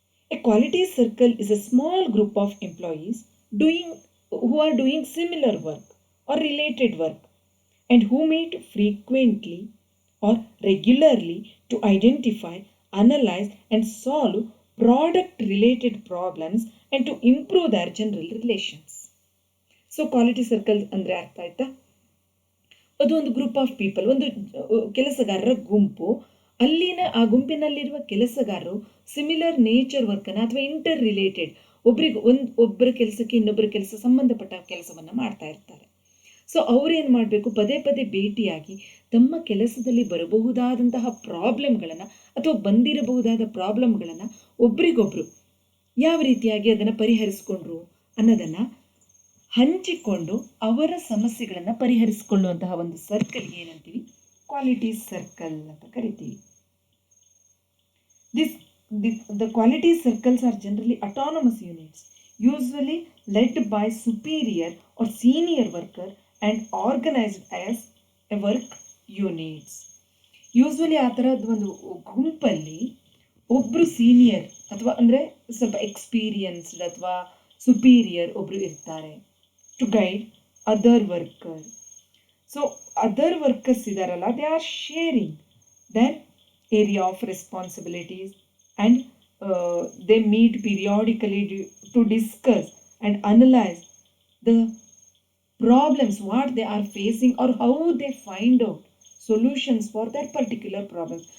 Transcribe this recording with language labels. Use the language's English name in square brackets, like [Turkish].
[English] A quality circle is a small group of employees who are doing similar work or related work and who meet frequently or regularly to identify, analyze, and solve product related problems and to improve their general relations. [Kannada] So quality circle ಅಂದರೆ ಅರ್ಥ ಆಯ್ತಾ? ಅದು ಒಂದು group of people, ಒಂದು ಕೆಲಸಗಾರರ ಗುಂಪು. ಅಲ್ಲಿನ ಆ ಗುಂಪಿನಲ್ಲಿರುವ ಕೆಲಸಗಾರರು ಸಿಮಿಲರ್ ನೇಚರ್ ವರ್ಕನ್ನು ಅಥವಾ ಇಂಟರ್ ರಿಲೇಟೆಡ್ ಒಬ್ಬರ ಕೆಲಸಕ್ಕೆ ಇನ್ನೊಬ್ಬರ ಕೆಲಸ ಸಂಬಂಧಪಟ್ಟ ಕೆಲಸವನ್ನು ಮಾಡ್ತಾ ಇರ್ತಾರೆ. ಸೊ ಅವ್ರೇನು ಮಾಡಬೇಕು, ಪದೇ ಪದೇ ಭೇಟಿಯಾಗಿ ತಮ್ಮ ಕೆಲಸದಲ್ಲಿ ಬರಬಹುದಾದಂತಹ ಪ್ರಾಬ್ಲಮ್ಗಳನ್ನು ಅಥವಾ ಬಂದಿರಬಹುದಾದ ಪ್ರಾಬ್ಲಮ್ಗಳನ್ನು ಒಬ್ರಿಗೊಬ್ರು ಯಾವ ರೀತಿಯಾಗಿ ಅದನ್ನು ಪರಿಹರಿಸಿಕೊಂಡ್ರು ಅನ್ನೋದನ್ನು ಹಂಚಿಕೊಂಡು ಅವರ ಸಮಸ್ಯೆಗಳನ್ನು ಪರಿಹರಿಸಿಕೊಳ್ಳುವಂತಹ ಒಂದು ಸರ್ಕಲ್ ಏನಂತೀವಿ, ಕ್ವಾಲಿಟಿ ಸರ್ಕಲ್ ಅಂತ ಕರಿತೀವಿ. [English] The quality circles are generally autonomous units, usually led by superior or senior worker and organized as a work units. [Kannada] Usually ಆ ಥರದ್ದು ಒಂದು ಗುಂಪಲ್ಲಿ ಒಬ್ಬರು ಸೀನಿಯರ್ ಅಥವಾ ಅಂದರೆ ಸ್ವಲ್ಪ ಎಕ್ಸ್ಪೀರಿಯನ್ಸ್ಡ್ ಅಥವಾ ಸುಪೀರಿಯರ್ ಒಬ್ಬರು ಇರ್ತಾರೆ [English] To guide other worker. So other workers ಇದಾರಲ್ಲ, they are sharing their area of responsibilities and they meet periodically to discuss and analyze the problems what they are facing or how they find out solutions for that particular problem.